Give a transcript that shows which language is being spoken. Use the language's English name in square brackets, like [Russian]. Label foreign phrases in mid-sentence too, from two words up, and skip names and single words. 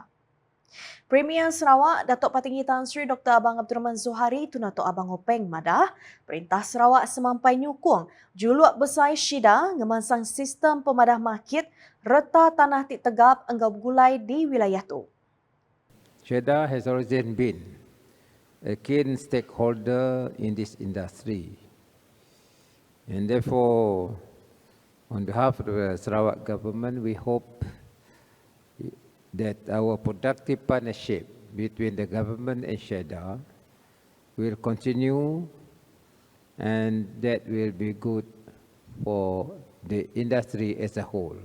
[Iban] Premier Sarawak Datuk Patinggi Tan Sri Dr. Abang Abdul Rahman Zuhari Tunato Abang Openg madah Perintah Sarawak semampai nyukung juluk besar Shida ngemansang sistem pemadah market reta tanah tik tegap enggau bergulai di wilayah tu. [English] Shida has always been a keen stakeholder in this industry. And therefore, on behalf of the Sarawak government, we hope that our productive partnership between the government and Shida will continue, and that will be good for the industry as a whole.